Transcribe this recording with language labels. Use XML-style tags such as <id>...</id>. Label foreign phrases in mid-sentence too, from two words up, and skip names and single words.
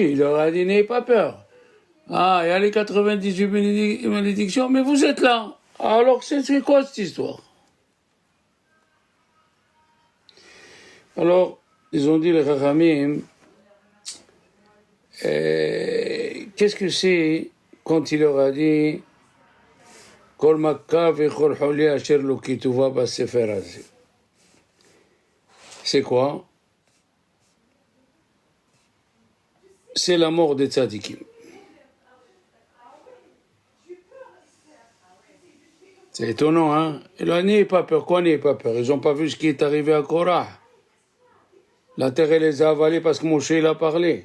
<fr>Il leur a dit n'ayez pas peur. Ah, il y a les 98 malédictions, mais vous êtes là. Alors c'est quoi cette histoire? Alors, ils ont dit les Chachamim, qu'est-ce que c'est quand il leur a dit</fr> <he>כל מכה וכל חולי אשר לא כתובה בספר הזה?</he> <fr>C'est quoi? C'est la mort des tzadikim. C'est étonnant, hein? Il a n'ayez pas peur. Quoi, n'ayez pas peur? Ils n'ont pas vu ce qui est arrivé à Korah. La terre, elle les a avalés parce que Moshe, il a parlé.</fr>